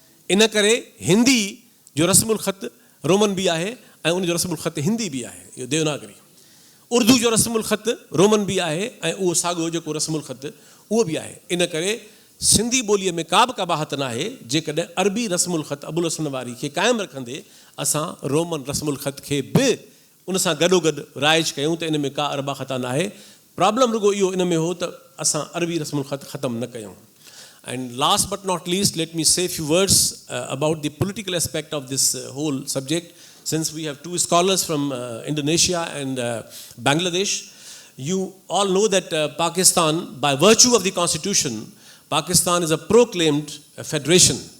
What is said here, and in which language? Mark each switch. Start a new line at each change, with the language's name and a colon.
Sindhi: इन करे हिंदी जो रस्मुल ख़त रोमन बि आहे ऐं उनजो रस्मुल ख़त हिंदी बि आहे, इहो देवनागरी। उर्दू जो रस्मुल ख़त रोमन बि आहे ऐं उहो साॻियो जेको रस्मुल ख़त उहो बि आहे। इन करे सिंधी ॿोलीअ में का बि कबाहत न आहे, जेकॾहिं अरबी रस्मुल ख़त अबुल हसन वारी खे क़ाइमु रखंदे असां रोमन रस्मुल ख़त खे बि उन सां गॾोगॾु राइज कयूं त इन में का अरबा ख़ता न आहे। प्रॉब्लम रुगो इहो इन में हो त असां अरबी रस्मुल ख़त ख़तमु न कयूं।
English: And last but not least, let me say a few words about the political aspect of this whole subject. Since we have two scholars from Indonesia and Bangladesh, you all know that Pakistan, by virtue of the constitution, Pakistan is a proclaimed federation.